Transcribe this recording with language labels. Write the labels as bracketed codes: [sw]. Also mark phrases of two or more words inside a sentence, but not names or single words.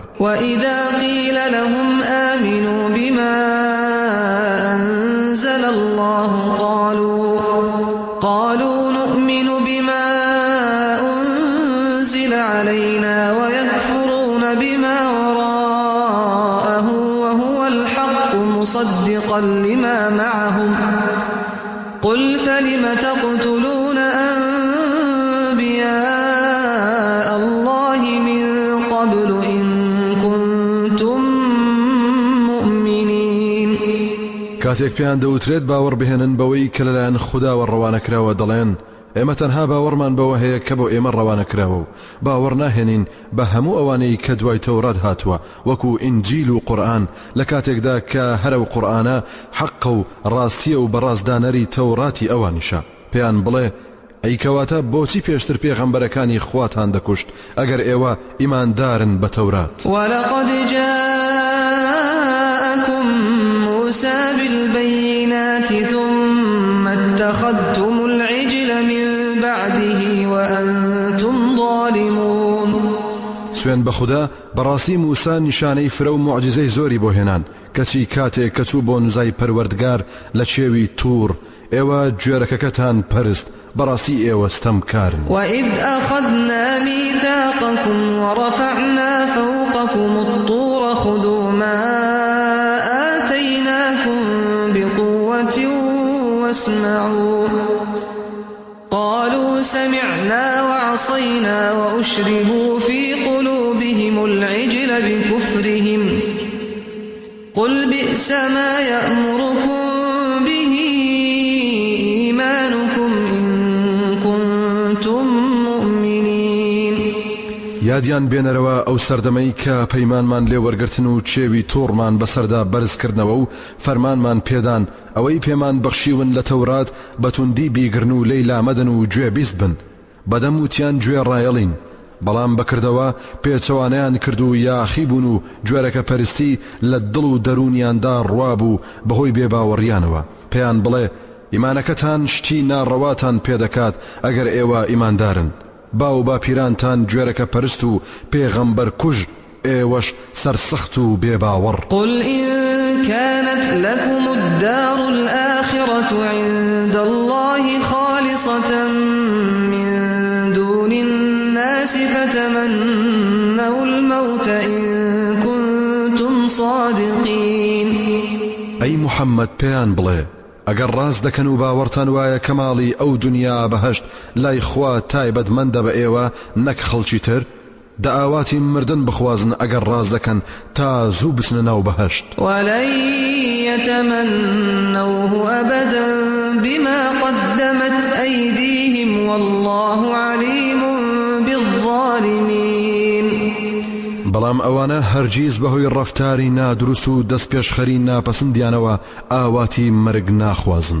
[ar] وإذا قيل لهم آمنوا بما أنزل الله قالوا نؤمن بما أنزل علينا ويكفرون بما وراءه وهو الحق مصدقا لما معهم قل فلم تقتلون أنبياء الله من قبل إن كنتم مؤمنين. [ckb] کاتێک پێیان دەوترێت باوەڕ بهێنن بەوەی کە لەلایەن خودداوە ڕەوانەکراوە دەڵێن ئێمە تەنها باوەڕمان بەوە هەیە کە بۆ ئێمە ڕەوانەکراوە و باوەڕ ناهێنین بە هەموو ئەوانەی کە دوای تەورات هاتووە وەکو ئینجیل و قورئان، لە کاتێکدا کە هەرە و قورئانە حەقە و ڕاستیە و بەڕازدانەری تەوراتی ئەوانیشە. پێیان بڵێ ئەی کەواتە بۆچی پێشتر پێغەمبەرەکانی خواتان دەکوشت ئەگەر ئێوە ئیماندارن بە تەورات. [ar] وَلَقَدْ جَاءَكُم مُوسَى بِالْبَيِّنَاتِ ثُمَّ اتَّخَذْتُمُ الْعِجْلَ مِن بَعْدِهِ وَأَنتُمْ ظَالِمُونَ. [ckb] سوێن بە خوددا بەڕاستی موسا نیشانەی فرە و معجزەی زۆری بۆ هێنان کەچی کاتێک کەچوو بۆ نوزای پەروەردگار لە چێوی توور ئێوە گوێرەکەکەتان پەرست بەڕاستی ئێوە ستەمکارن. [ar] وَإِذْ أَخَذْنَا مِيثَاقَكُمْ وَرَفَعْنَا فَوْقَكُمُ الطُّورَ خُذُوا مَا آتَيْنَاكُمْ بِقُوَّةٍ وَاسْمَعُوا قَالُوا سَمِعْنَا وَعَصَيْنَا وَأُشْرِبُوا فِي قُلُوبِهِمُ الْعِجْلَ بِكُفْرِهِمْ قُلْ بِئْسَ مَا يَأْمُرُكُمْ بِهِ إِيمَانُكُمْ إِن كُنتُم مُّؤْمِنِينَ. [ckb] یادیان بێنەرەوە ئەو سەردەمەی کە پەیمانمان لێ وەرگرتن و چێوی تووڕمان بەسەردا بەرزکردنەوە و فەرمانمان پێدان ئەوەی پێمان بەخشیون لە تەورات بەتوندی بیگرن و لێی لامەدەن و گوێ بیست بن بەدەم وتیان گوێ ڕایەڵین بەڵام بەکردەوە پێچەوانیان کرد و یاخی بوون و گوێرەکە پەرستی لە دڵ و دەرونیاندا ڕوابوو بەهۆی بێباوەڕیانەوە. پێیان بڵێ ئیمانەکەتان شتی ناڕەواتان پێدەکات ئەگەر ئێوە ئیماندارن. باو باپیرانتان گوێرەکە پەرست و پێغەمبەر کوژ ئێوەش سەرسەخت و بێباوەڕ. [ar] قل إن كانت لكم الدار الآخرة عند الله خالصة من دون الناس فتمنوا الموت إن كنتم صادقين. [ckb] أي محمد پێیان بڵێ ئەگەر ڕاست دەکەن و باوەڕتان وایە کەماڵی ئەو دنیا بەهەشت لای خوا تایبەتمەندە بە ئێوە نەک خەڵکی تر دا ئاواتی مردن بخوازن ئەگەر ڕاست دەکەن تا زوو بچنە ناو بەهەشت. [ar] ولن يتمنوه أبدا بما قدمت أيديهم والله عليم بالظالمين. [ckb] بەڵام ئەوانە هەرگیز بەهۆی ڕەفتاری نادروست و دەست پێشخەری ناپەسندیانەوە ئاواتی مرگ ناخوازن.